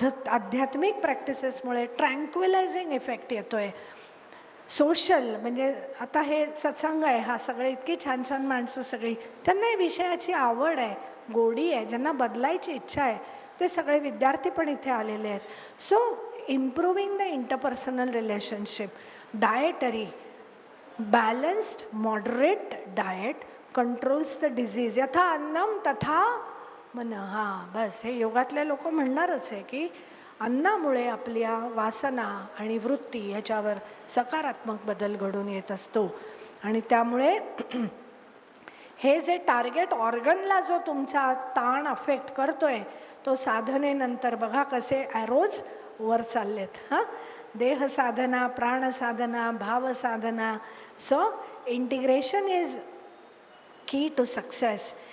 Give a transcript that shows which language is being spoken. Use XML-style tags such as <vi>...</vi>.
<mr>आध्यात्मिक प्रॅक्टिसेसमुळे ट्रँक्विलायझिंग इफेक्ट येतो आहे. सोशल म्हणजे आता हे सत्संग आहे, हा सगळे इतकी छान छान माणसं सगळी, त्यांना या विषयाची आवड आहे, गोडी आहे, ज्यांना बदलायची इच्छा आहे, ते सगळे विद्यार्थी पण इथे आलेले आहेत.</mr> <en>So improving the interpersonal relationship, dietary balanced moderate diet controls the disease.</en> <sa>यथा अन्नम तथा मन.</sa> <mr>हां, बस हे योगातले लोक म्हणणारच आहे की अन्नामुळे आपल्या वासना आणि वृत्ती ह्याच्यावर सकारात्मक बदल घडून येत असतो. आणि त्यामुळे हे जे टार्गेट ऑर्गनला जो तुमचा ताण अफेक्ट करतोय, तो साधनेनंतर बघा कसे ॲरोज वर चाललेत. हां, देह साधना, प्राण साधना, भाव साधना.</mr> <en>So integration is key to success.</en>